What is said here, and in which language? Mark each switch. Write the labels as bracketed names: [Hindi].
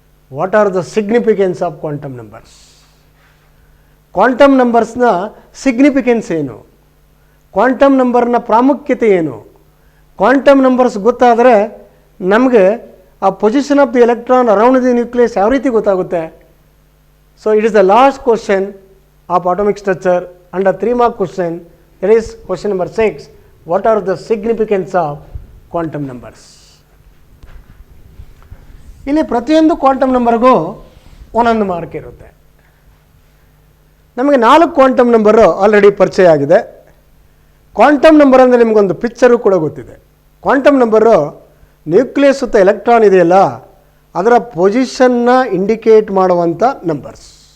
[English] What are the significance of quantum numbers? [Kannada] Quantum ನಂಬರ್ಸ್ನ significance ಏನು, quantum ನಂಬರ್ನ ಪ್ರಾಮುಖ್ಯತೆ ಏನು, ಕ್ವಾಂಟಮ್ ನಂಬರ್ಸ್ ಗೊತ್ತಾದರೆ ನಮಗೆ ಆ [English] position of the electron around the nucleus [Kannada] ಯಾವ ರೀತಿ ಗೊತ್ತಾಗುತ್ತೆ. [English] So it is the last question of atomic structure under 3 mark question. That is question number 6. What are the significance of quantum numbers? [Kannada] ಇಲ್ಲಿ ಪ್ರತಿಯೊಂದು quantum ನಂಬರ್ಗೂ ಒಂದೊಂದು mark ಇರುತ್ತೆ. ನಮಗೆ 4 quantum number already ಪರಿಚಯ ಆಗಿದೆ. ಕ್ವಾಂಟಮ್ ನಂಬರ್ ಅಂದರೆ ನಿಮಗೊಂದು ಪಿಕ್ಚರು ಕೂಡ ಗೊತ್ತಿದೆ. ಕ್ವಾಂಟಮ್ ನಂಬರು ನ್ಯೂಕ್ಲಿಯಸ್ ಸುತ್ತ ಎಲೆಕ್ಟ್ರಾನ್ ಇದೆಯಲ್ಲ ಅದರ ಪೊಸಿಷನ್ನ ಇಂಡಿಕೇಟ್ ಮಾಡುವಂಥ ನಂಬರ್ಸ್.